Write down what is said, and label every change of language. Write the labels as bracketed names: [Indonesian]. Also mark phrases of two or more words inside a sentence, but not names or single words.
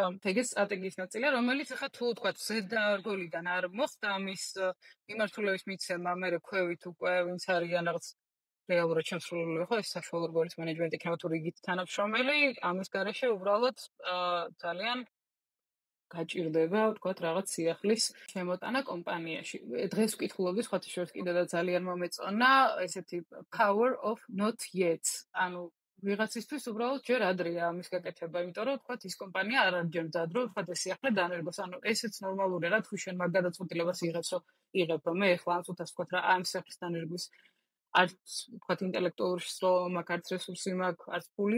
[Georgian] ეგეც სტრატეგიის ნაწილია, რომელიც ახლა თუ თქვა ზედარგოლიდან არ მოხდა ამის მიმართულების მიცემა, მე ქვევით უკვე ვინც არიან რაღაც რეალურად შემსრულებული ხო ეს საშუალო რგოლის მენეჯმენტი იქნება თუ რიგით თანამშრომელი, ამის გარეშე უბრალოდ ძალიან გაჭირდება, ვთქვათ, რაღაც სიახლის შემოტანა კომპანიაში. დღეს ვკითხულობდი სხვათა შორის კიდე და ძალიან მომეწონა ესეთი [English] power of not yet. [Georgian] ანუ ვიღაცისთვის უბრალოდ ჯერ ადრეა ამის გაკეთება, იმიტომ რომ ვთქვათ, ის კომპანია არ არის ჯერ მზად, რომ ვთქვათ, ეს სიახლე დანერგოს. ანუ ესეც ნორმალურია რა, თუ შენ მაგ გადაწყვეტილებას იღებს, რომ მე ახლა ამ წუთას ვთქვათ რა, ამ სიახლის დანერგვის არც ვთქვათ ინტელექტუალური შესაძლებლობა მაქვს, არც რესურსი მაქვს, არც ფული